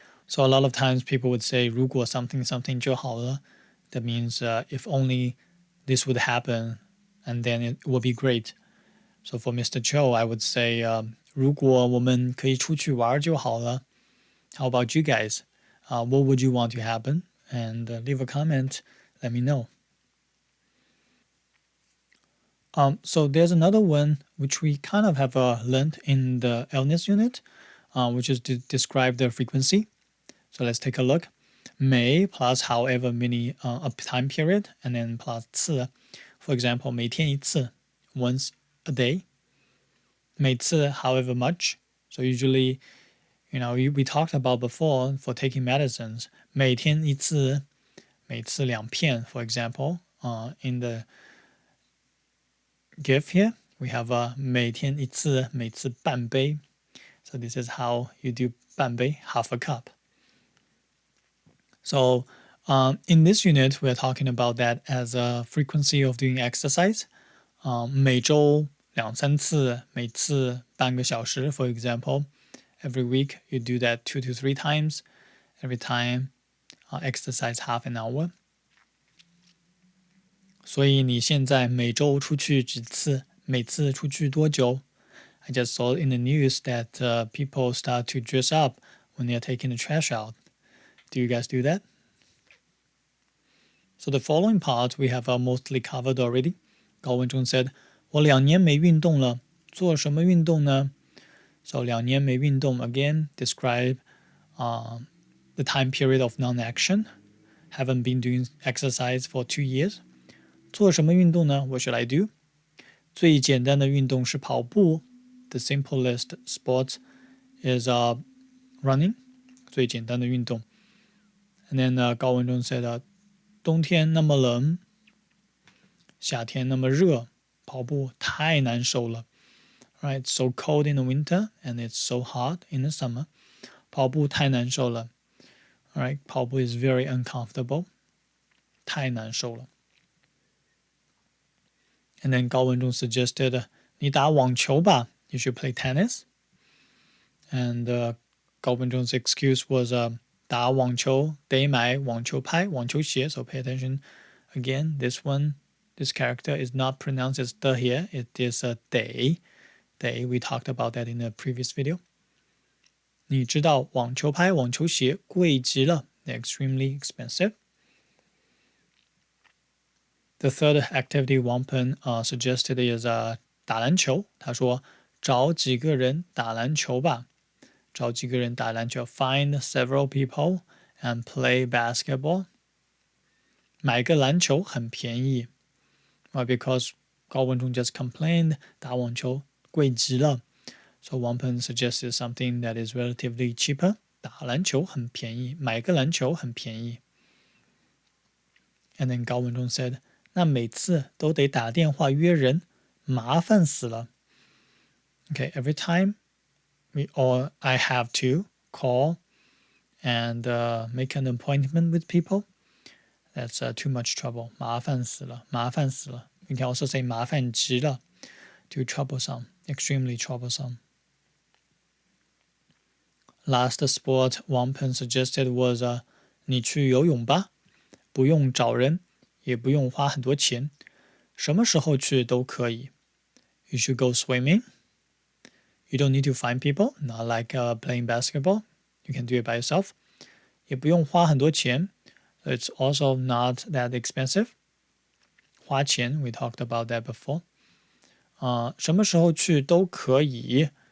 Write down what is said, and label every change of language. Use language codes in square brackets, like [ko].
[en] So a lot of times people would say [zh] 如果 [en] something something [zh] 就好了. [en] That means if only this would happen and then it would be great. So for Mr. Cho, I would say [zh] 如果我们可以出去玩就好了. [en] How about you guys? What would you want to happen? And leave a comment. Let me know. So there's another one which we kind of have learned in the illness unit, which is to describe the frequency. So let's take a look. 每 plus however many a time period, and then plus 次. For example, [zh] 每天一次, [en] once a day. [zh] 每次 [en] however much. So usually, we talked about before for taking medicines. [zh] 每天一次，每次两片, [en] for example. In the gift here, we have [zh] 每天一次，每次半杯. [en] So this is how you do 半杯, half a cup. So in this unit, we're talking about that as a frequency of doing exercise. [zh] 每周两三次，每次半个小时, [en] for example. Every week, you do that 2 to 3 times. Every time, exercise half an hour. [zh] 所以你现在每周出去几次？每次出去多久？ [en] I just saw in the news that people start to dress up when they're taking the trash out. Do you guys do that? So the following part we have mostly covered already. [zh] 高文中 said, 我2年没运动了，做什么运动呢？ [en] So [zh] 2年没运动 [en] again describe the time period of non-action. Haven't been doing exercise for 2 years. [zh] 做什么运动呢？ [en] What should I do? [zh] 最简单的运动是跑步。 [en] The simplest sport is running. [zh] 最简单的运动。 [en] And then [zh] 高文中 said, 冬天那么冷，夏天那么热，跑步太难受了。 [en] Right, it's so cold in the winter and it's so hot in the summer. [zh] 跑步太难受了。 [en] Right, [zh] 跑步 [en] is very uncomfortable. [zh] 太难受了。 [en] And then 高文中 suggested, [zh] 你打网球吧。 [en] You should play tennis. And 高文中's excuse was [zh] 打网球得买网球拍、网球鞋. [en] So pay attention. Again, this character is not pronounced as the here. It is得.We talked about that in the previous video. [zh] 你知道网球拍、网球鞋贵极了. [en] They're extremely expensive. The third activity Wangpen suggested is 打篮球. [zh] 他说找几个人打篮球吧。找几个人打篮球 [en] Find several people and play basketball. [zh] 买个篮球很便宜。 [en] because 高文中 just complained [zh] 打网球贵极了。 [en] So Wang suggested something that is relatively cheaper. [zh] 打篮球很便宜，买个篮球很便宜。 [en] And then 高文中 said, [zh] 那每次都得打电话约人，麻烦死了。 [en] Okay, every time I have to call and make an appointment with people, that's too much trouble. [zh] 麻烦死了，麻烦死了。 [en] You can also say [zh] 麻烦极了, [en] too troublesome, extremely troublesome. Last sport Wang Peng suggested was [zh] 你去游泳吧，不用找人，也不用花很多钱，什么时候去都可以。 [en] You should go swimming. You don't need to find people, not like playing basketball. You can do it by yourself. [zh] 也不用花很多钱, [en] so it's also not that expensive. 花钱, we talked about that before. [zh] 什么时候去都可以.